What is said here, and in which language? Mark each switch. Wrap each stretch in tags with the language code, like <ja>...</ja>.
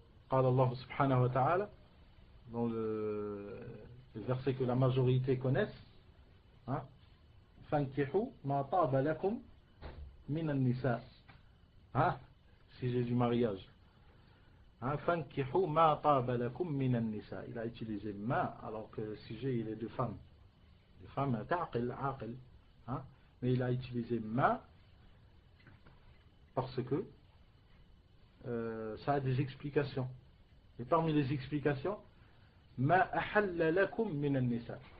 <ar>قال الله سبحانه وتعالى</ar> <fr>dans le verset que la majorité connaissent,</fr> <ar>فانكحوا ما طاب لكم من النساء,</ar> <fr>sujet du mariage.</fr> <ar>فانكحوا ما طاب لكم من النساء.</ar> <fr>Il a utilisé ma alors que le sujet il est de femmes. Les femmes ta'qil, aqil, mais il a utilisé ma parce que ça a des explications. Et parmi les explications,</fr> <ar>ma ahalla lakum min an-nisa.</ar>